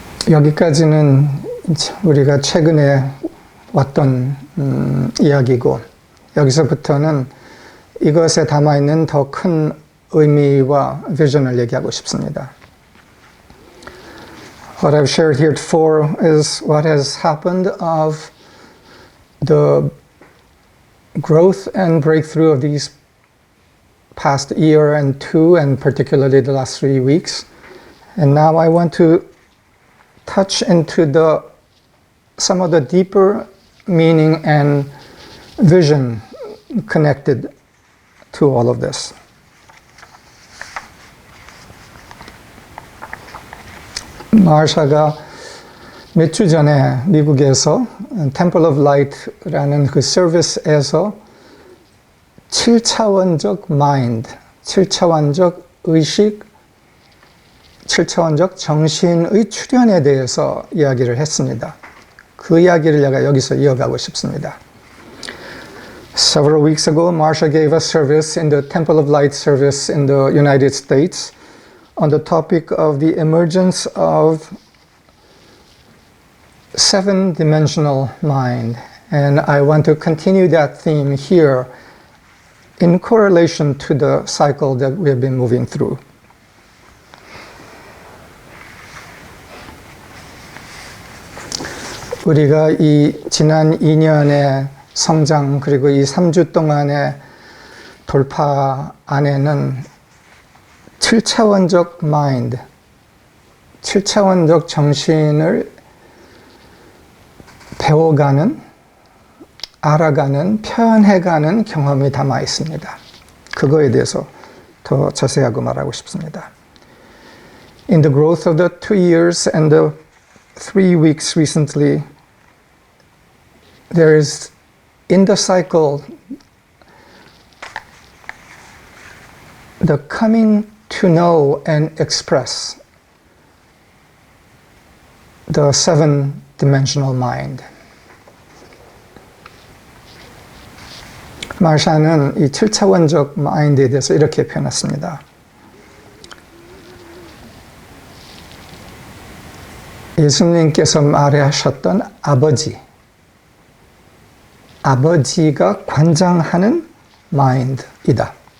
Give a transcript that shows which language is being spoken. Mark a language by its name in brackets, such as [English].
[Korean] 여기까지는 우리가 최근에 왔던 이야기고, 여기서부터는 이것에 담아있는 더 큰 의미와 비전을 얘기하고 싶습니다. [English] What I've shared heretofore is what has happened of the growth and breakthrough of these past year and 2, and particularly the last 3 weeks. And now I want to touch into some of the deeper meaning and vision connected to all of this. [Korean] 마샤가 몇 주 전에 미국에서 Temple of Light라는 그 서비스에서 7차원적 마인드, 7차원적 의식, 7차원적 정신의 출현에 대해서 이야기를 했습니다. 그 이야기를 내가 여기서 이어가고 싶습니다. [English] Several weeks ago, Marsha gave a service in the Temple of Light service in the United States on the topic of the emergence of 7-dimensional mind. And I want to continue that theme here in correlation to the cycle that we have been moving through. [Korean] 우리가 이 지난 2년의 성장, 그리고 이 3주 동안의 돌파 안에는 7차원적 마인드, 7차원적 정신을 배워가는, 알아가는, 표현해가는 경험이 담아 있습니다. 그거에 대해서 더 자세하게 말하고 싶습니다. [English] In the growth of the 2 years and the 3 weeks recently, there is in the cycle the coming to know and express the 7-dimensional mind. [Korean] 마샤는 이 7차원적 마인드에 대해서 이렇게 표현했습니다. 예수님께서 말하셨던 아버지가 관장하는 마인드이다.